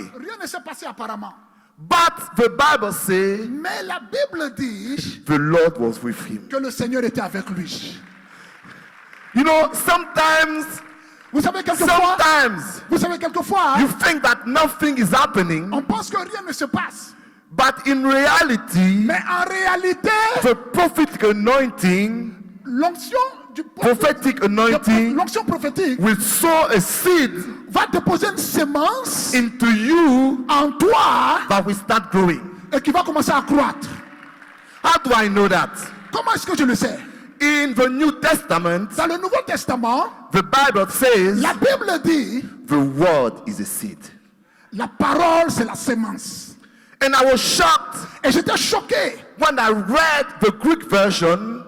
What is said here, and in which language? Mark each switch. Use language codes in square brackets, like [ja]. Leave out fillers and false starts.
[fr] Rien ne s'est passé apparemment. [en] But the Bible says [fr] Mais la Bible dit [en] the Lord was with him. [fr] que le Seigneur était avec lui. [en] You know, sometimes [fr] Vous savez, quelquefois, [en] Sometimes you think that nothing is happening, [fr] on pense que rien ne se passe. [en] but in reality, [fr] Mais en réalité, [en] the prophetic anointing, [fr] l'onction du prophète, l'onction prophétique [en] will sow a seed [fr] va déposer une sémence [en] into you [fr] en toi [en] that will start growing. [fr] et qui va commencer à croître. [en] How do I know that? [fr] Comment est-ce que je le sais? [en] In the New Testament, [fr] Dans le Nouveau Testament, [en] the Bible says [fr] la Bible dit [en] the word is a seed. [fr] la parole c'est la sémence. [en] And I was shocked [fr] Et j'étais choqué [en] when I read the Greek version